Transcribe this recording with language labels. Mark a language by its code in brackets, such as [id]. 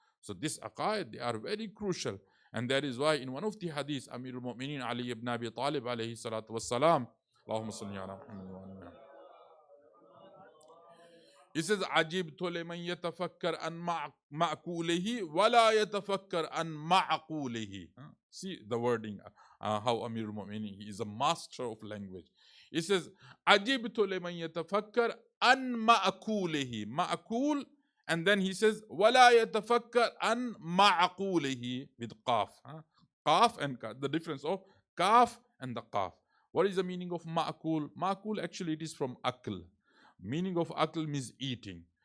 [en] So this aqaid, they are very crucial. And that is why in one of the hadiths, Amir al-Mu'mineen Ali ibn Abi Talib alayhi salatu wassalam, Allahumma salli ala Muhammad wa ala he says, [ar] عجبت لمن يتفكر عن معقوله [en] ولا يتفكر عن معقوله. See the wording, how Amir al-Mu'minin, he is a master of language. He says, [ar] عجبت لمن يتفكر عن معقوله. [en] معقول, and then he says, [ar] ولا يتفكر عن معقوله [en] with qaf. Qaf and qaf, the difference of qaf and the qaf. What is the meaning of ma'kul? Ma'kul, actually it is from akl. Meaning of akl means eating.